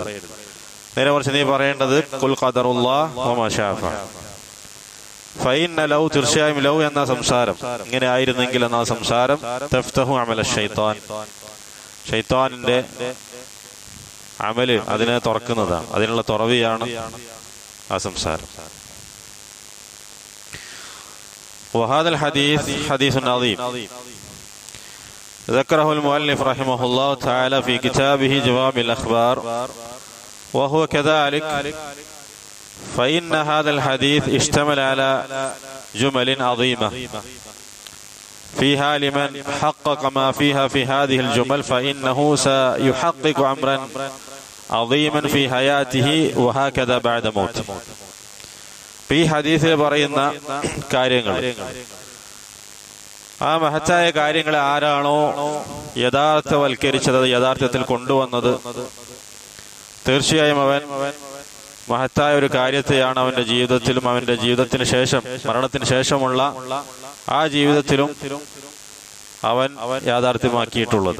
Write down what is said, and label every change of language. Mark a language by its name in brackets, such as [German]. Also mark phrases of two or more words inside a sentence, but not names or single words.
[Malayalam] നേരെ മറിച്ച് നീ പറയേണ്ടത് [Arabic] قل قدر الله وما شاء فعل. فإن لو, [Malayalam] തീർച്ചയായും ലൗ എന്ന സംസാരം, ഇങ്ങനെ ആയിരുന്നെങ്കിൽ എന്ന സംസാരം, [Arabic] تفتح عمل الشيطان, [Malayalam] ശൈത്താനിന്റെ അമല് അതിനെ തുറക്കുന്നതാണ്, അതിനുള്ള തുറവിയാണ് ആ സംസാരം. [Arabic] وهذا الحديث حديث عظيم ذكره المؤلف رحمه الله تعالى في كتابه جوامع الأخبار وهو كذلك فإن هذا الحديث اشتمل على جمل عظيمة فيها لمن حقق ما فيها في هذه الجمل فإنه سيحقق أمرا عظيما في حياته وهكذا بعد موته. [Malayalam] ഈ ഹദീസിൽ പറയുന്ന കാര്യങ്ങൾ, ആ മഹത്തായ കാര്യങ്ങളെ ആരാണോ യഥാർത്ഥവൽക്കരിച്ചത്, യഥാർത്ഥത്തിൽ കൊണ്ടുവന്നത്, തീർച്ചയായും അവൻ മഹത്തായ ഒരു കാര്യത്തെയാണ് അവന്റെ ജീവിതത്തിലും അവന്റെ ജീവിതത്തിന് ശേഷം, മരണത്തിന് ശേഷമുള്ള ആ ജീവിതത്തിലും അവൻ യാഥാർത്ഥ്യമാക്കിയിട്ടുള്ളത്.